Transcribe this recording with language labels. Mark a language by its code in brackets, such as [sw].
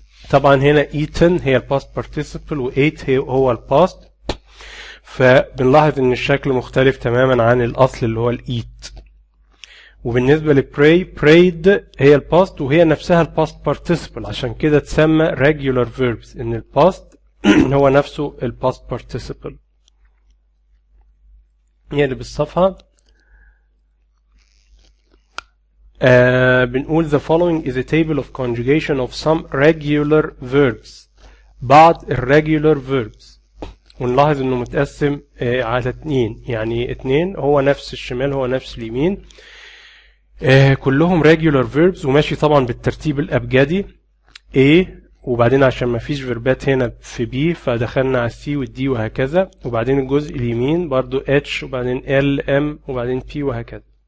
[ar] طبعا هنا eaten هي الباست participle و ate هو الباست، فبنلاحظ ان الشكل مختلف تماما عن الأصل اللي هو الإيت. وبالنسبة لpray prayed هي الباست وهي نفسها الباست participle، عشان كده تسمى regular verbs ان الباست هو نفسه الباست participle. يعني بالصفحة بنقول [en] the following is a table of conjugation of some regular verbs، [ar] بعض irregular verbs. ونلاحظ انه متقسم على اتنين، يعني اتنين هو نفس الشمال هو نفس اليمين، كلهم regular verbs وماشي طبعا بالترتيب الأبجدي A، وبعدين عشان ما فيش فيربات هنا في B فدخلنا على C والD وهكذا، وبعدين الجزء اليمين برضو H وبعدين L M وبعدين P وهكذا.